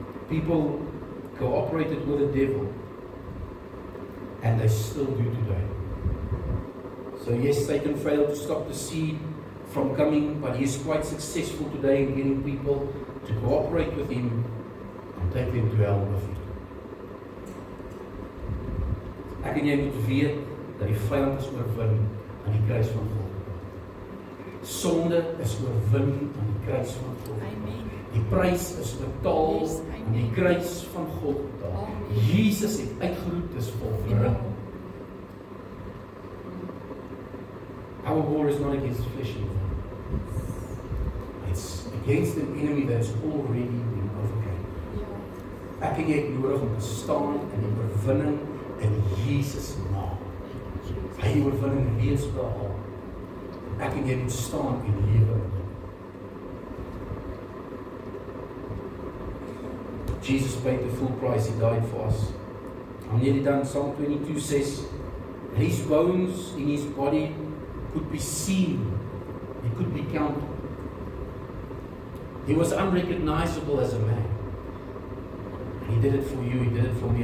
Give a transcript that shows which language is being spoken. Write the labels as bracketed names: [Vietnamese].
[English] People cooperated with the devil, and they still do today. So yes, Satan failed to stop the seed from coming, but he is quite successful today in getting people to cooperate with him and take them to hell with him. [Afrikaans] Ek en jy moet weet dat die vyand is oorwin aan die kruis van God. Sonde is oorwin aan die kruis van God. Amen. Die prys is betaal [English] Yes, [Afrikaans] aan die kruis van God betaal. Amen. Jesus het uitgeroep, dis volbring. [English] Our war is not against flesh and blood. It's against an enemy that's already been overcome. [Afrikaans] Ek en jy het nodig om te staan in die oorwinning in Jesus naam. Hy het die oorwinning reeds behaal. Ek en jy moet staan en lewe. [English] Jesus paid the full price, He died for us. I'm nearly done. Psalm 22 says, His bones in His body could be seen, it could be counted. He was unrecognizable as a man. And He did it for you, He did it for me.